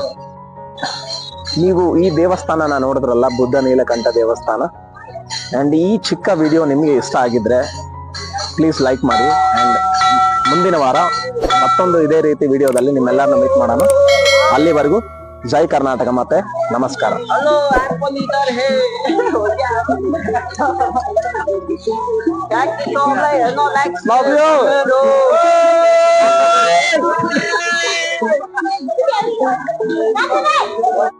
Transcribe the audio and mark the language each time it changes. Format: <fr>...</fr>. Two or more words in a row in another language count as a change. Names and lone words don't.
<kn>ನೀವು ಈ ದೇವಸ್ಥಾನನ ನೋಡಿದ್ರಲ್ಲ, ಬುದ್ಧ ನೀಲಕಂಠ ದೇವಸ್ಥಾನ. ಅಂಡ್ ಈ ಚಿಕ್ಕ ವಿಡಿಯೋ ನಿಮಗೆ ಇಷ್ಟ ಆಗಿದ್ರೆ</kn> <en>please like</en> <kn>ಮಾಡಿ. ಅಂಡ್ ಮುಂದಿನ ವಾರ ಮತ್ತೊಂದು ಇದೇ ರೀತಿ ವಿಡಿಯೋದಲ್ಲಿ ನಿಮ್ಮೆಲ್ಲರನ್ನ ಮೀಟ್ ಮಾಡೋಣ. ಅಲ್ಲಿವರೆಗೂ ಜೈ ಕರ್ನಾಟಕ ಮತ್ತೆ ನಮಸ್ಕಾರ. हेलो आपको लीडर है क्या की तो हेलो लाइक</kn> <en>Love you.</en>